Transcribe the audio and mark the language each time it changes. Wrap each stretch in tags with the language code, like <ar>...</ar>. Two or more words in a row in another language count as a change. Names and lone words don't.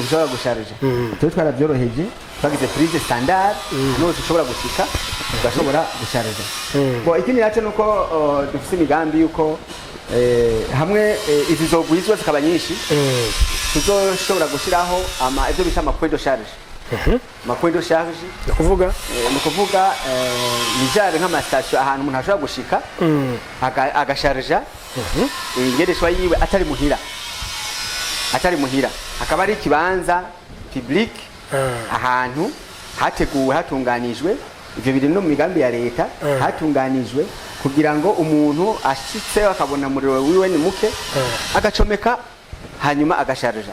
<rn>ushobora gusharija cyo twarabyoroheje twagize</rn> <fr>prise standard</fr> <rn>nose ushobora gushika ugashobora gusharija ikindi naco nuko dufite imigambi yuko hamwe izi zogwizwa zikaba nyinshi tuzoshobora gushiraho ibyo bita</rn> <fr>point de charge point de charge</fr> <rn>kuvuga nijare nk'ama station ahantu umuntu ashobora gushika agasharja ingereshwa yiwe atari muhira akaba ari kibanza public ahantu hateguwe hatunganijwe ivyo biri no mu migambi ya leta hatunganijwe kugira ngo umuntu ashitse akabona muriro wiwe ni muke agacomeka hanyuma agasharja</rn>